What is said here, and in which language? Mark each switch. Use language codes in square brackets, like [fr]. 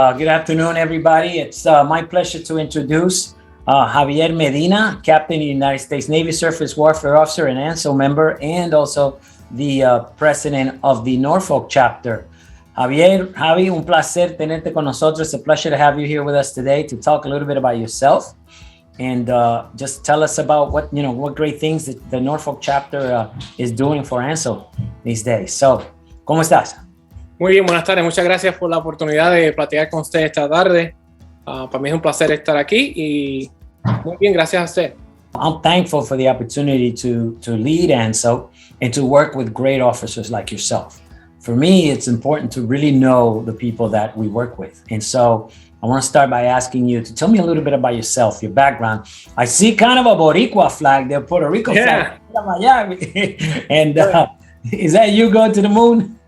[en] Good afternoon, everybody. It's my pleasure to introduce Javier Medina, Captain of the United States Navy Surface Warfare Officer and Anso member, and also the President of the NORFOLK chapter. [es] Javi, un placer tenerte con nosotros. [en] It's a pleasure to have you here with us today to talk a little bit about yourself and just tell us about what great things that the NORFOLK chapter is doing for Anso these days. [es] So, ¿cómo estás? Muy bien, buenas tardes. Muchas gracias por la oportunidad de platicar con usted esta tarde. Para mí es un placer estar aquí y muy bien, gracias a usted. [en] I'm thankful for the opportunity to lead Anso and to work with great officers like yourself. For me, it's important to really know the people that we work with. And so I want to start by asking you to tell me a little bit about yourself, your background. I see kind of a Boricua flag there, Puerto Rico flag. And is that you going to the moon?